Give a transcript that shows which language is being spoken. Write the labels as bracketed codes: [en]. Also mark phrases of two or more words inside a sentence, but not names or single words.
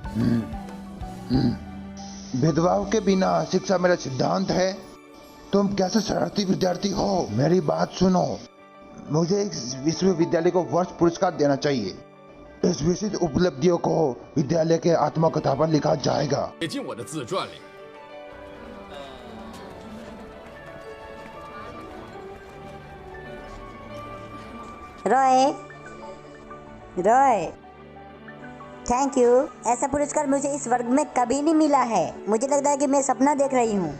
[hi] भेदभाव के बिना शिक्षा मेरा सिद्धांत है। तुम कैसे शरारती विद्यार्थी हो? मेरी बात सुनो, मुझे इस विश्वविद्यालय को वर्ष पुरस्कार देना चाहिए। इस विशिष्ट उपलब्धियों को विद्यालय के आत्मकथा पर लिखा जाएगा। [zh] 写进我的自传里。 [hi] रॉय, रॉय, [en] thank you. [hi] ऐसा पुरस्कार मुझे इस वर्ग में कभी नहीं मिला है। मुझे लगता है कि मैं सपना देख रही हूँ।